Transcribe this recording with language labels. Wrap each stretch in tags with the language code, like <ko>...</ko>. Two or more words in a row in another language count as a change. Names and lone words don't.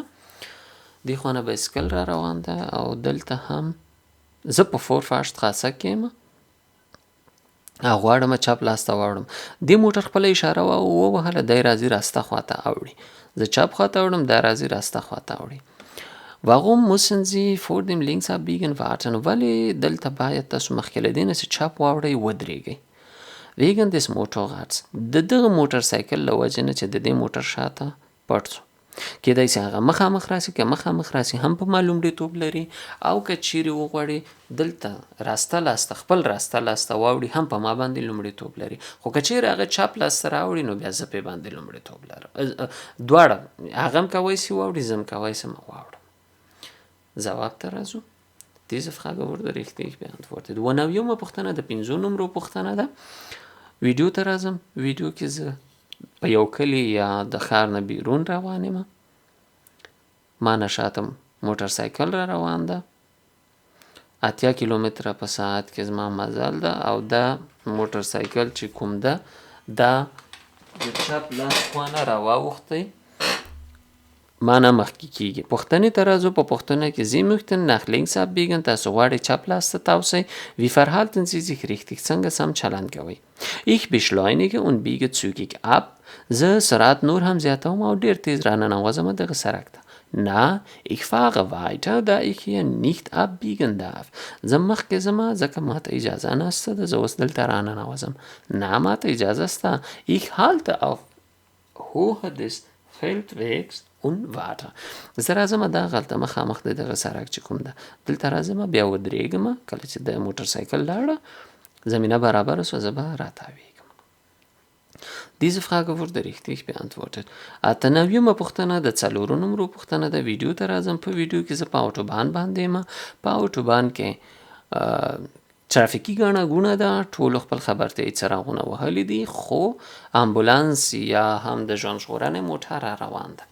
<ps>دې خوا نه بایسکل را روان ده او دلته هم زه په فورفاشتراسه کې یم او غواړم چپ لاس ته واوړم. دې موټر خپله اشاره ووهله، دی راځي راسته خواته اوړي. زه چپ خواته اوړم، دا راځي راسته خواته اوړي.</ps> <de>Warum müssen Sie vor dem Linksabbiegen warten?</de> <ps>ولې دلته باید تاسو مخکې له دې نه چې چپ واوړئ ودرېږئ.</ps> <de>Wegen des Motorrads.</de> <ps>د دغه موټر سایکل له وجې نه چې د دې موټر شاته پټ شو. کېدای شي هغه مخامخ راسي، که مخامخ راسي هم په ما لومړیتوب لري، او که چیرې وغواړي دلته راسته لاسته خپل راسته لاسته واوړي هم په ما باندې لومړیتوب لري. خو که چیرې هغه چپ لاسته راوړي نو بیا زه پې باندې لومړیتوب لرم. دواړه هغه هم کوی شي واوړي، زه هم کوی شم واوړم. جواب ته راځو.</ps> <de>Diese Frage wurde richtig beantwortet.</de> <ps>90مه پوښتنه د 5 نمرو پوښتنه ده. ویډیو ته راځم. ویډیو کې زه په یو کلي یا د ښار نه بیرون روان یم. ما نه شاته موټر سایکل را روان ده. 80 کیلومتره په ساعت کې زما مزل ده او دا موټر سایکل چې کوم ده دا د چپ لاس خوا نه راواوښتی، ما نه مخکې کېږي. پوښتنې ته راځو. په پوښتنه کې</ps> <de>Sie möchten nach links abbiegen.</de> <ps>تاسو غواړئ چپ لاس ته تاو شئ.</ps> <de>Wie verhalten Sie sich richtig?</de> <ps>څنګه سم چلند کوئ؟</ps> <de>Ich beschleunige und biege zügig ab.</de> <ps>زه سرعت نور هم زیاتوم او ډېر تیز راننوځم دغه سرک ته.</ps> <de>Na, ich fahre weiter, da ich hier nicht abbiegen darf.</de> <ps>زه مخکې ځمه ځکه ماته اجازه نشته ده، زه اوس دلته راننوځم. Na, ماته اجازه شته.</ps> <de>Ich halte auf Höhe des Fällt wächst und weiter.</de> <ps>زه راځم دغلته مخامخ د دغه سړک چې کوم ده دلته راځم بیا ودرېږم کله چې د موټرسایکل لاړه زمینه برابره شوه زه به راتاویږم.</ps> <de>Diese Frage wurde richtig beantwortet.</de> <ps>اته نویمه پوښتنه د څلورو نمرو پوښتنه د ویډیو ته راځم. په ویډیو کې زه په اوټوبان باندې یم. په اوټوبان کې ترافیکي ګڼه ګوڼه ده، ټولو خپل خبرتیايي څراغونه وهلي دي، خو امبولانس یا هم د ژوند ژغورنې موټر روان ده.</ps>